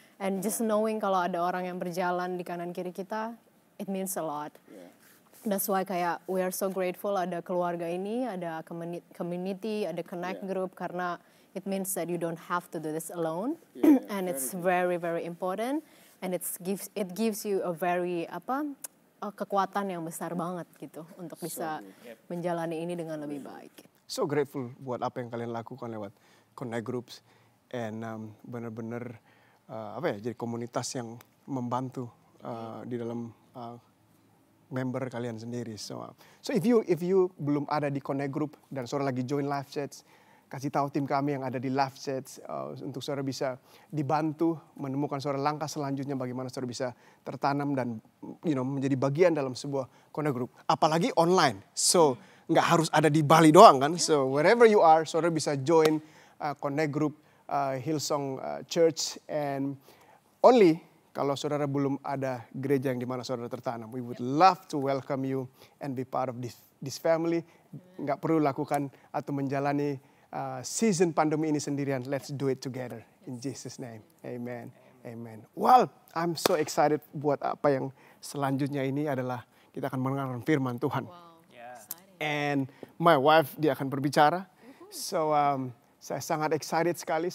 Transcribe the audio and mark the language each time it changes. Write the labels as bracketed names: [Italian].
[English] And just knowing [Indonesian] kalau ada orang yang berjalan di kanan kiri kita, [English] it means a lot. That's why kayak we are so grateful [Indonesian] ada keluarga ini, [English] ada community, ada Connect Group karena it means that you don't have to do this alone. And it's very very important. And it gives you a very [Indonesian] kekuatan yang besar banget gitu untuk bisa menjalani ini dengan lebih baik. [English] So grateful [Indonesian] buat apa yang kalian lakukan lewat Connect Groups and benar-benar jadi komunitas yang membantu di dalam member kalian sendiri. [English] So if you [Indonesian] belum ada di Connect Group dan saudara lagi join live chats, kasih tahu tim kami yang ada di live chats untuk saudara bisa dibantu menemukan saudara langkah selanjutnya bagaimana saudara bisa tertanam dan menjadi bagian dalam sebuah Connect Group. Apalagi online. So nggak harus ada di Bali doang kan. [English] So wherever you are, [Indonesian] saudara bisa join [English] Connect Group Hillsong Church, and only [Indonesian] kalau saudara belum ada gereja yang dimana saudara tertanam. [English] We would love to welcome you and be part of this family. [Indonesian] Nggak perlu lakukan atau menjalani season pandemi ini sendirian. [English] Let's do it together in Jesus name. Amen. Amen. Well, I'm so excited [Indonesian] buat apa yang selanjutnya ini adalah kita akan mendengarkan firman Tuhan. [English] And my wife [Indonesian] dia akan berbicara. So saya sangat excited sekali.